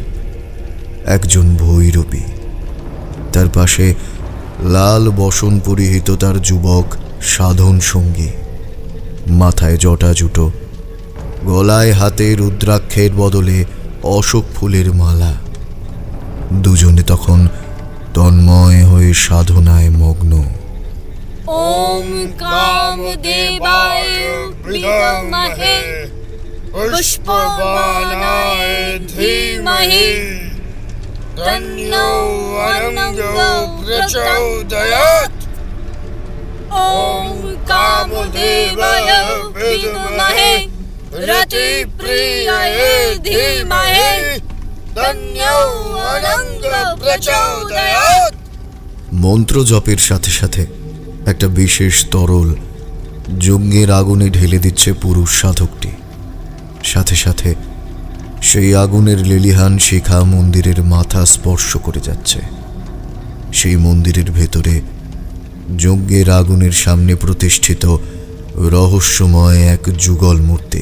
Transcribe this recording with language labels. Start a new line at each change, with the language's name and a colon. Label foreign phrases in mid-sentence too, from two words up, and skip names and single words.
Bangla: একজন ভৈরবী, তার পাশে লাল বসন পরিহিত তার যুবক সাধন সঙ্গী। মাথায় জটা জুটো, গলায় হাতে রুদ্রাক্ষের বদলে অশোক ফুলের মালা। দুজনে তখন তন্ময় হয়ে সাধনায় মগ্ন।
Sanskrit: ओम कामदेवाय विद्महे पुष्पबाणाय धीमहि तन्नो अनंगो प्रचोदयात्। ओम कामदेवाय विद्महे रतिप्रियाय धीमहि तन्नो अनंगो प्रचोदयात्।
Bangla: মন্ত্র জপের সাথে সাথে একটা বিশেষ তরল যজ্ঞের আগুনে ঢেলে দিচ্ছে পুরুষ সাধকটি। সাথে সাথে সেই আগুনের লেলিহান শিখা মন্দিরের মাথা স্পর্শ করে যাচ্ছে। সেই মন্দিরের ভেতরে যজ্ঞের আগুনের সামনে প্রতিষ্ঠিত রহস্যময় এক যুগল মূর্তি।